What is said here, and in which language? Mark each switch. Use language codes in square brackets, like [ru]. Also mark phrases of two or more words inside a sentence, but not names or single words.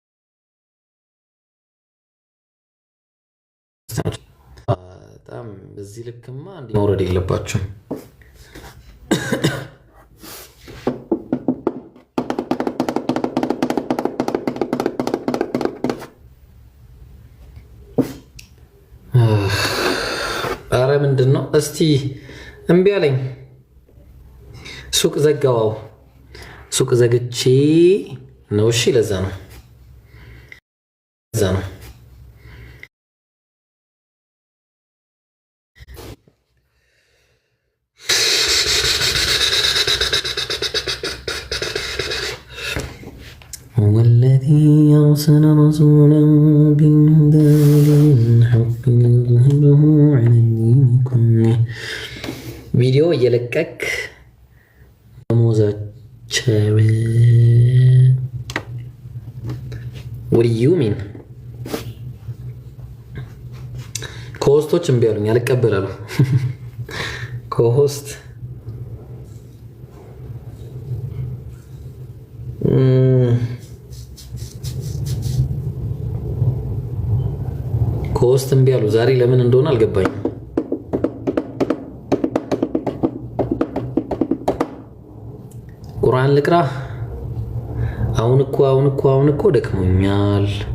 [am] ክርስቲያኖች በጣም በዚህ ልክማ እንዲህ መውረድ የለባቸውም። አረ ምንድን ነው እስቲ እምቢ አለኝ። ሱቅ ዘጋዋው ሱቅ ዘግቼ ነው። እሺ ለዛ ነው [ar] والذي أرسل رسوله بالهدى ودين الحق ليظهره على الدين كله [am] ቪዲዮ እየለቀቅ [en] ደሞዛቸው what do you mean [am] ኮሆስቶች እምቢ አሉኝ አልቀበላሉ ኮሆስት ኮሆስት እምቢ አሉ ዛሬ ለምን እንደሆነ አልገባኝም። ቁርአን ልቅራ አሁን እኮ ደክሞኛል።